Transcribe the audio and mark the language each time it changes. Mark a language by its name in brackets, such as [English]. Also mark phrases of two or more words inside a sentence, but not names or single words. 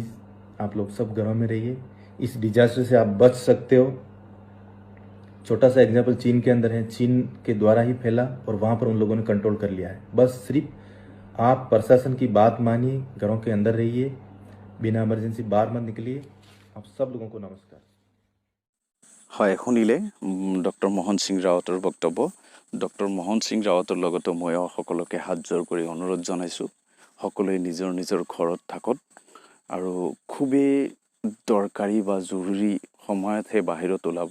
[Hindi] आप लोग सब घरों में रहिए, इस डिजास्टर से आप बच सकते हो। छोटा सा एग्जाम्पल चीन के अंदर है, चीन के द्वारा ही फैला और वहाँ पर उन लोगों ने कंट्रोल कर लिया है। बस सिर्फ आप प्रशासन की बात मानिए, घरों के अंदर रहिए, बिना इमरजेंसी बाहर मत निकलिए। आप सब लोगों को नमस्कार। [Assamese] হয় শুনিলে ডক্টৰ মোহন সিং ৰাৱতৰ বক্তব্য। ডক্টৰ মোহন সিং ৰাৱতৰ লগতে ময়ো সকলোকে হাত জোৰ কৰি অনুৰোধ জনাইছোঁ, সকলোৱে নিজৰ নিজৰ ঘৰত থাকক আৰু খুবেই দৰকাৰী বা জৰুৰী সময়তহে বাহিৰত ওলাব।